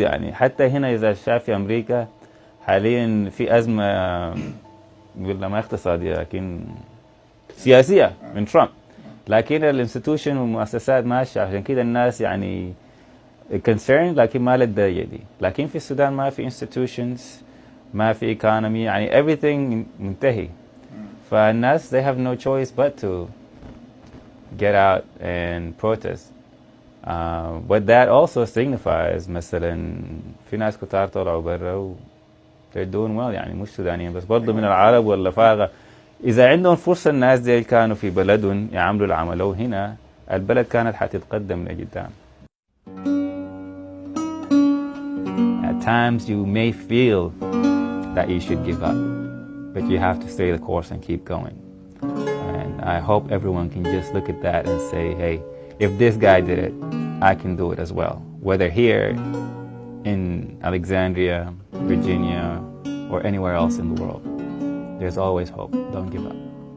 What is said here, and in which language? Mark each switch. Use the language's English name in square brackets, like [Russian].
[Arabic] يعني حتى هنا إذا شاف في أمريكا حاليا في أزمة ولا ما اقتصادية لكن سياسية من ترامب، لكن الانستتيوشن والمؤسسات ماشية، عشان كده الناس يعني concerned لكن ما للدرجة دي. لكن في السودان ما في institutions، ما في economy، يعني everything منتهي. [English] فالناس they have no choice but to get out and protest. But that also signifies [Arabic] مثلا في ناس كتار طلعوا برا و [English] they're doing well، [Arabic] يعني مش سودانيين بس، برضو من العرب واللفاقة. إذا عندهم فرصة الناس دي كانوا في بلدهم يعملوا العملوا هنا، البلد كانت حتتقدم لقدام. [English] At times you may feel that you should give up, but you have to stay the course and keep going. And I hope everyone can just look at that and say, hey, if this guy did it, I can do it as well. Whether here in Alexandria, Virginia, or anywhere else in the world, there's always hope. Don't give up.